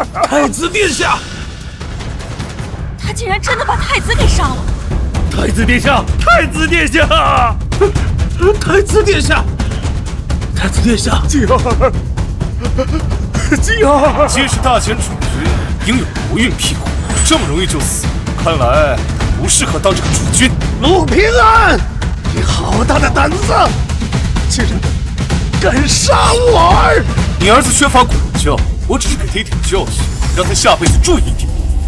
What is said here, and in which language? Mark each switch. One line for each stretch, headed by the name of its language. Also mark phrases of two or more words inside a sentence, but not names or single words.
Chinese: 太子殿下，他竟然真的把太子给殺了！太子殿下，太子殿下，太子殿下，太子殿下，继儿，继儿，皆是大前储君，應有国運庇護，這麼容易就死，看來不適合當這個儲君。陸平安，你好大的膽子，竟然敢殺我兒！你兒子缺乏管教，我只是給他一點教訓，讓他下輩子注意一點。